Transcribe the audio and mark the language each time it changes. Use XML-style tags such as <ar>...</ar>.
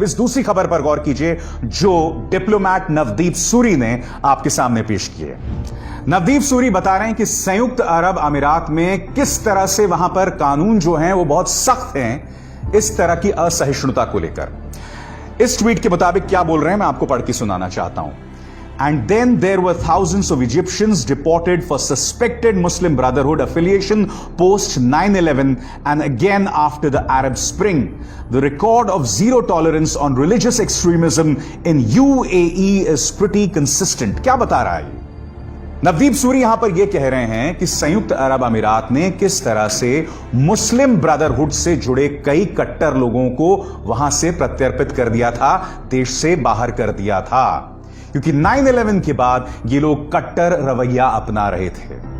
<hi>अब इस दूसरी खबर पर गौर कीजिए जो डिप्लोमैट नवदीप सूरी ने आपके सामने पेश की है। नवदीप सूरी बता रहे हैं कि संयुक्त अरब अमीरात में किस तरह से वहां पर कानून जो हैं वो बहुत सख्त हैं इस तरह की असहिष्णुता को लेकर। इस ट्वीट के मुताबिक क्या बोल रहे हैं मैं आपको पढ़ के सुनाना चाहता हूं।</hi> <en>And then there were thousands of Egyptians deported for suspected Muslim Brotherhood affiliation post 9/11 and again after the Arab Spring. The record of zero tolerance on religious extremism in UAE is pretty consistent.</en> <hi>क्या बता रहा है? नवदीप सूरी यहां पर यह कह रहे हैं कि संयुक्त अरब अमीरात ने किस तरह से मुस्लिम ब्रदरहुड से जुड़े कई कट्टर लोगों को वहां से प्रत्यर्पित कर दिया था, देश से बाहर कर दिया था, क्योंकि 9/11 के बाद ये लोग कट्टर रवैया अपना रहे थे।</hi>